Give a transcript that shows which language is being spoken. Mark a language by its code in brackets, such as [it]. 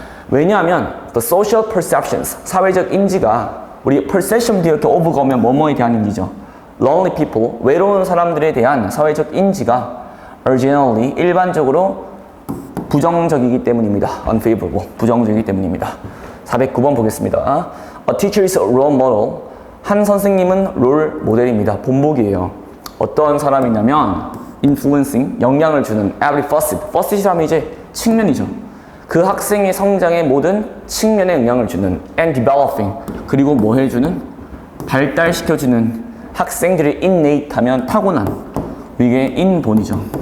[ko] 왜냐하면 [en] the social perceptions, [ko] 사회적 인지가 우리 perception 뒤에 이렇게 of가 오면 뭐뭐에 대한 인지죠. [en] lonely people, [ko] 외로운 사람들에 대한 사회적 인지가 [en] are generally, [ko] 일반적으로 부정적이기 때문입니다. unfavorable, 부정적이기 때문입니다. 409번 보겠습니다. [en] A teacher is a role model, [ko] 한 선생님은 롤 모델입니다. 본보기예요. 어떤 사람이냐면 influencing, 영향을 주는 [en] every facet [ko] 이라면 이제 측면이죠. 그 학생의 성장의 모든 측면에 영향을 주는 [en] and developing, [ko] 그리고 뭐 해주는? 발달시켜주는 학생들의 innate 하면 타고난, 이게 인본이죠.